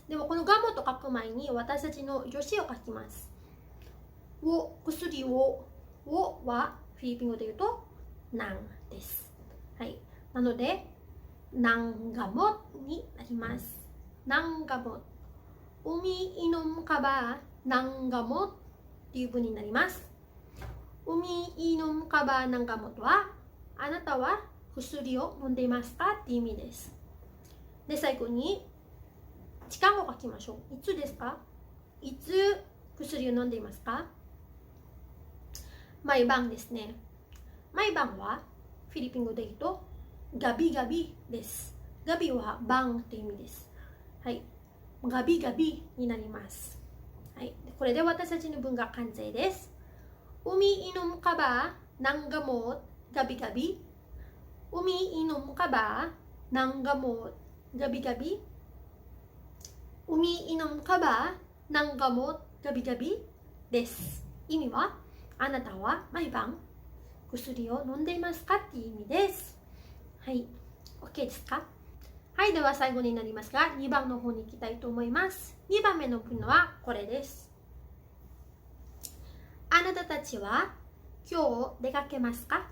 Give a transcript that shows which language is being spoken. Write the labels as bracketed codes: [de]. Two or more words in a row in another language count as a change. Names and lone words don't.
[ja] でもこのガモと書く前に私たちの助詞を書きます。薬をはフィリピン語で言うとなんです。はい。なので、なんがもになります。なんがも。 [tl] umiinom ka ba ng gamot [ja] っていう文になります。 [tl] umiinom ka ba ng gamot [ja] はあなたは薬を飲んでいますかっていう意味です。で、最後に時間を書きましょう。いつですか？いつ薬を飲んでいますか？毎晩ですね。毎晩はフィリピン語で言うとガビガビです。ガビは晩という意味です。はい。ガビガビになります。はい。これで私たちの文が完成です。 [tl] Umiinom ka ba ng gamot gabi-gabi? Umiinom ka ba ng gamot gabi-gabi? Umiinom ka ba ng gamot gabi-gabi? [ja] です。意味は、あなたは毎晩薬を飲んでいますかっていう意味です。はい。OK ですか？はい。では最後になりますが、2番の方に行きたいと思います。2番目の文はこれです。あなたたちは今日出かけますか？